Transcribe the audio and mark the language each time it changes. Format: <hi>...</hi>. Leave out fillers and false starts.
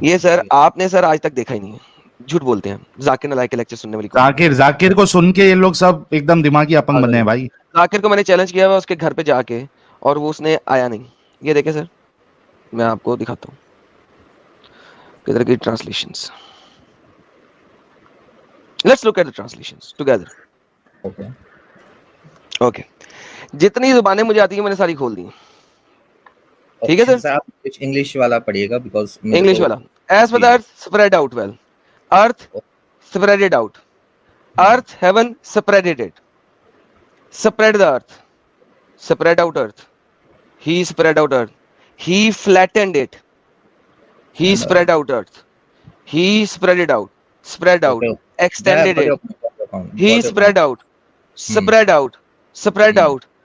<ur>یہ سر آپ نے سر آج تک دیکھا ہی نہیں ہے, جھوٹ بولتے ہیں. ذاکر نالائق کے لیکچر سننے والی قوم. ذاکر کو سن کے یہ لوگ سب ایک دم دماغی اپنگ بنے ہیں بھائی. ذاکر کو میں نے چیلنج کیا ہوا اس کے گھر پہ جا کے, اور وہ اس نے آیا نہیں. یہ دیکھیں سر, میں آپ کو دکھاتا ہوں کدھر کی translations.</ur> <en>Let's look at the translations together.</en> <ur>Okay, جتنی زبانیں مجھے آتی ہیں میں نے ساری کھول دی ہیں. ٹھیک ہے سر, آپ انگلش والا پڑھیے گا بیکاز انگلش والا.</ur> <en>As far the earth spread out well, earth spread it out, earth heaven spread it, spread the earth, spread out earth, he spread out earth, he flattened it, he spread out earth, he spread it out, spread out, extended it, he spread out, spread out, spread out.</en>